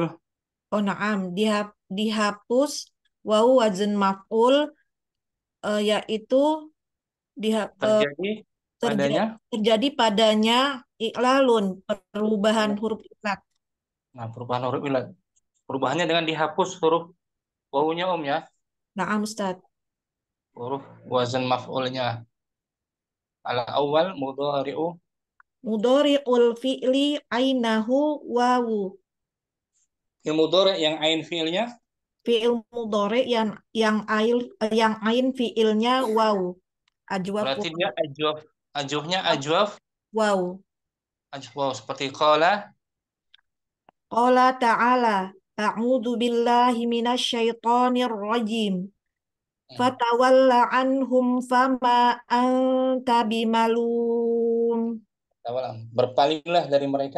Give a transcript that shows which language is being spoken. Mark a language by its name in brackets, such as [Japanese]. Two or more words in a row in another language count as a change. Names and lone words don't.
[Indonesian] Oh na'am, dihapus wawu wazan maf'ul yaitu terjadi padanya i'lalun, perubahan huruf ilat. Nah, perubahan huruf ilat. Perubahannya dengan dihapus huruf wawunya ya. Na'am Ustaz. Huruf wazan maf'ulnya. [Arabic] الأول مضارع. مضارع الفعل عينه واو. [Indonesian] Fi'il mudhari' yang ain fi'ilnya. Fi'il mudhari yang ain fi'ilnya wawu. Ajwaf Berarti dia ajwaf. Ajwafnya ajwaf. wawu. Ajwaf seperti qala. [Arabic] قال تعالى أعوذ بالله من الشيطان الرجيم. فتول عنهم فما أنت بملوم. [Indonesian] Berpalinglah dari mereka.